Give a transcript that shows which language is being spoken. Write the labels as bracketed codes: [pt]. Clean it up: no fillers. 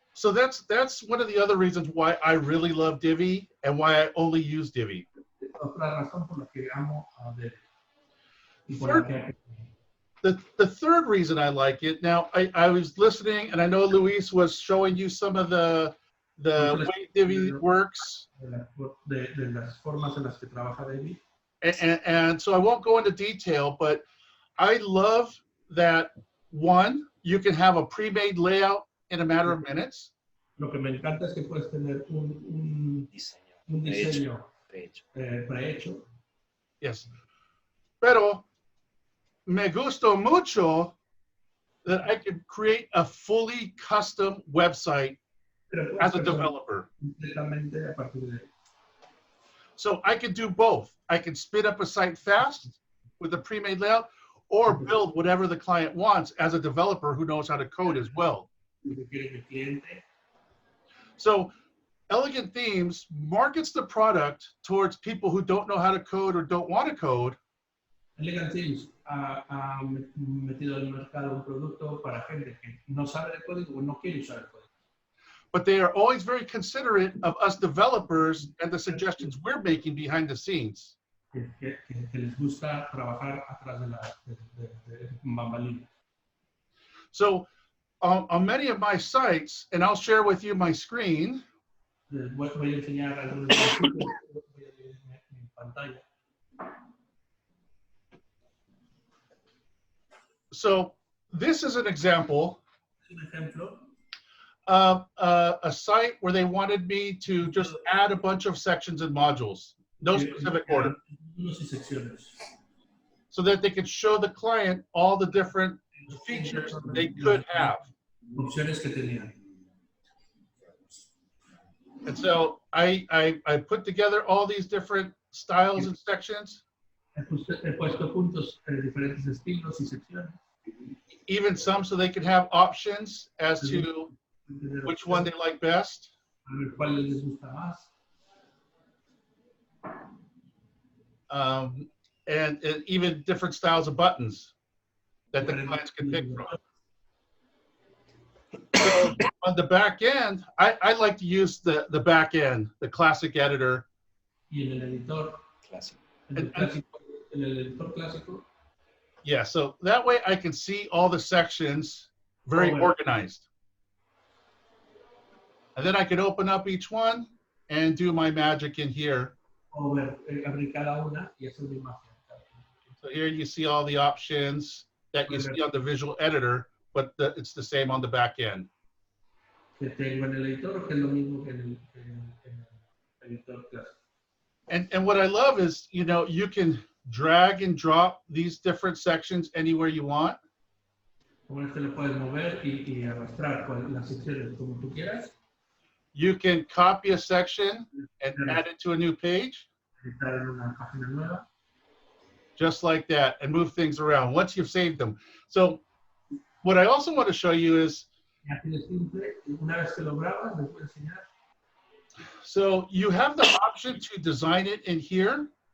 [en] So that's one of the other reasons why I really love Divi and why I only use Divi. [es] Otra razón por la que amo a Divi. Y por la que [en] The third reason I like it, now I was listening and I know Luis was showing you some of the way Divi works. [es] de las formas en las que trabaja Divi. [en] And so I won't go into detail, but I love that, one, you can have a pre-made layout in a matter of minutes. [es] Lo que me encanta es que puedes tener un diseño prehecho. [en] Yes. [es] Pero me gustó mucho [en] that I could create a fully custom website as a developer. [es] Completamente a partir de ahí. [en] So I could do both. I can spin up a site fast with a pre-made layout or build whatever the client wants as a developer who knows how to code as well. [es] Lo que quiere el cliente. [en] So Elegant Themes markets the product towards people who don't know how to code or don't want to code. [es] Elegant Themes ha metido en el mercado un producto para gente que no sabe de código o no quiere usar el código. [en] But they are always very considerate of us developers and the suggestions we're making behind the scenes. [es] Que les gusta trabajar atrás de bambalinas. [en] So on many of my sites, and I'll share with you my screen. [es] Voy a enseñar algunos de los sitios en mi pantalla. [en] So this is an example [es] Un ejemplo [en] of a site where they wanted me to just add a bunch of sections and modules, no specific order, [es] y secciones. [en] so that they could show the client all the different features they could have. [es] Opciones que tenían. [en] And so I put together all these different styles and sections, [es] He puesto puntos diferentes estilos y secciones. [en] even some so they could have options as to which one they like best. [es] A ver cuál les gusta más. [en] And even different styles of buttons that the clients can pick from. So on the back end, I like to use the back end, the classic editor. [es] Y en el editor clásico. En el editor clásico. [en] Yeah, so that way I can see all the sections very organized. And then I can open up each one and do my magic in here. [es] O ver, abrir cada una y hacer una imagen. [en] So here you see all the options that you see on the visual editor, but it's the same on the back end. [es] Que tengo en el editor, que es lo mismo que en el editor clásico. [en] And what I love is, you know, you can drag and drop these different sections anywhere you want. [es] Con este lo puedes mover y arrastrar con las secciones como tú quieras. [en] You can copy a section and add it to a new page, [es] Editar en una página nueva. [en] just like that, and move things around once you've saved them. So what I also want to show you is, [es] Y así de simple, una vez que lo grabas, les voy a enseñar. [en] So you have the option to design it in here,